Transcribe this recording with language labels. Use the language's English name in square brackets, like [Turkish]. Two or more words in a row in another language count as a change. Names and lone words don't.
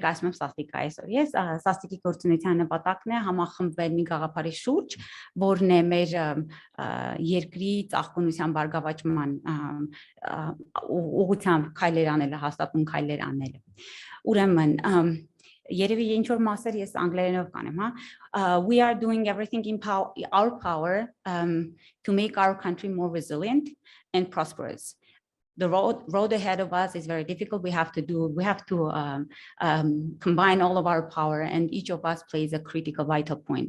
[Armenian] եմ SASTIC-ը այսօր, ես SASTIC-ի գործունեության նպատակն է համախմբվել մի գաղափարի շուրջ, որն է մեր երկրի ծաղկունության բարգավաճման ուղղությամբ քայլեր անելը, հաստատուն քայլեր անելը, ուրեմն Երևի ինչ-որ մասեր ես անգլերենով կանեմ, [English] we are doing everything in our power to make our country more resilient and prosperous. The road ahead of us is very difficult. We have to combine all of our power, and each of us plays a critical, vital point.